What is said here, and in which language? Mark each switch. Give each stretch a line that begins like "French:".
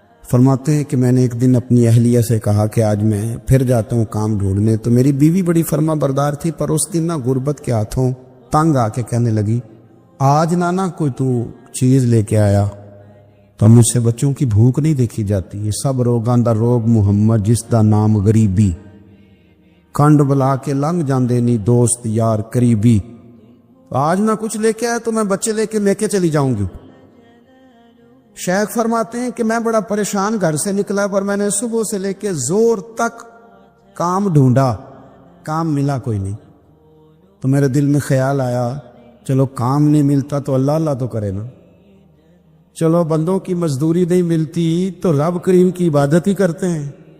Urdu: فرماتے ہیں کہ میں نے ایک دن اپنی اہلیہ سے کہا کہ آج میں پھر جاتا ہوں کام ڈھونڈنے. تو میری بیوی بڑی فرما بردار تھی, پر اس دن نا غربت کے ہاتھوں تنگ آ کے کہنے لگی, آج نانا کوئی تو چیز لے کے آیا. تو مجھ سے بچوں کی بھوک نہیں دیکھی جاتی.
Punjabi: یہ سب روگاں دا روگ محمد جس دا نام غریبی, کنڈ بلا کے لنگ جاندے نہیں دوست یار قریبی.
Urdu: آج نہ کچھ لے کے آیا تو میں بچے لے کے چلی جاؤں گی. شیخ فرماتے ہیں کہ میں بڑا پریشان گھر سے نکلا, پر میں نے صبح سے لے کے زور تک کام ڈھونڈا, کام ملا کوئی نہیں. تو میرے دل میں خیال آیا, چلو کام نہیں ملتا تو اللہ اللہ تو کرے نا, چلو بندوں کی مزدوری نہیں ملتی تو رب کریم کی عبادت ہی کرتے ہیں.